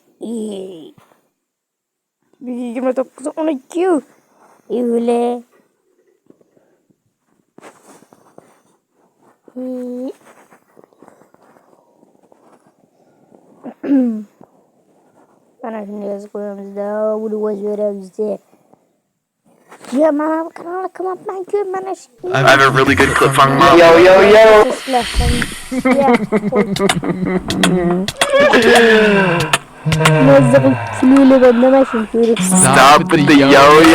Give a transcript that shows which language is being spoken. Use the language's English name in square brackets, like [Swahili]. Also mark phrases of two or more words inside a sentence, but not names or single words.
[Uzbek] 29 12 iyul. Mana shunday yozib qo'yamizda, buni o'zi beramizda. [English] Yeah, man, come up, man, good man. I have a really good clip from Yo. Stop the yo.